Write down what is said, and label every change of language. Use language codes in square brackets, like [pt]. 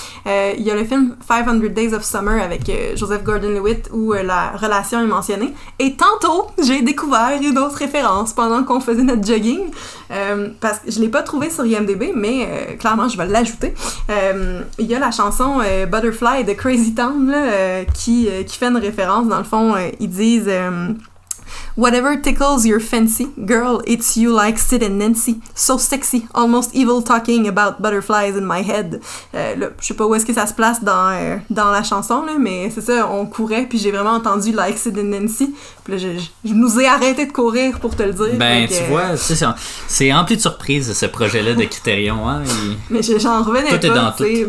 [fr] Il y a le film 500 Days of Summer avec Joseph Gordon-Levitt où la relation est mentionnée. Et tantôt, j'ai découvert une autre référence pendant qu'on faisait notre jogging. Parce que je l'ai pas trouvé sur IMDb, mais clairement, je vais l'ajouter. Il y a la chanson Butterfly de Crazy Town là, qui fait une référence. Dans le fond, ils disent... [en] Whatever tickles your fancy, girl, it's you like Sid and Nancy. So sexy, almost evil talking about butterflies in my head. [fr] Là, je sais pas où est-ce que ça se place dans la chanson, là, mais c'est ça, on courait, puis j'ai vraiment entendu [en] like Sid and Nancy. [fr] Puis là, je nous ai arrêté de courir pour te le dire. Ben, tu vois, c'est rempli de surprises, ce projet-là de Criterion. Hein, mais j'en revenais tout Est dans tout.